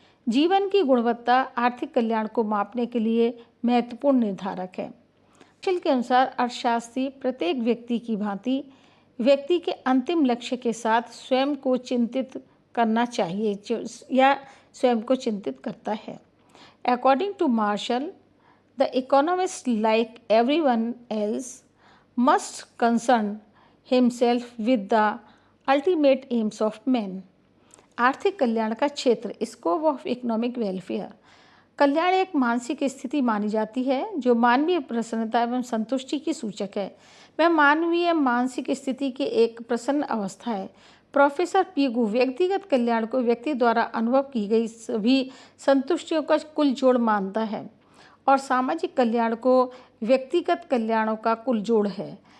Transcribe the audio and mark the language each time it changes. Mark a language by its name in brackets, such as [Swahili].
[Hindi] जीवन की गुणवत्ता आर्थिक कल्याण को मापने के लिए महत्वपूर्ण निर्धारक है। मिशेल के अनुसार अर्थशास्त्री प्रत्येक व्यक्ति की भांति व्यक्ति के अंतिम लक्ष्य के साथ स्वयं को चिंतित करना चाहिए या स्वयं को चिंतित करता है। [English] According to Marshall, the economist, like everyone else, must concern himself with the ultimate aims of man। [Hindi] आर्थिक कल्याण का क्षेत्र, [English] Scope of economic welfare. [Hindi] कल्याण एक मानसिक स्थिति मानी जाती है जो मानवीय प्रसन्नता एवं संतुष्टि की सूचक है। वह मानवीय मानसिक स्थिति की एक प्रसन्न अवस्था है। प्रोफेसर पीगू व्यक्तिगत कल्याण को व्यक्ति द्वारा अनुभव की गई सभी संतुष्टियों का कुल जोड़ मानता है और सामाजिक कल्याण को व्यक्तिगत कल्याणों का कुल जोड़ है।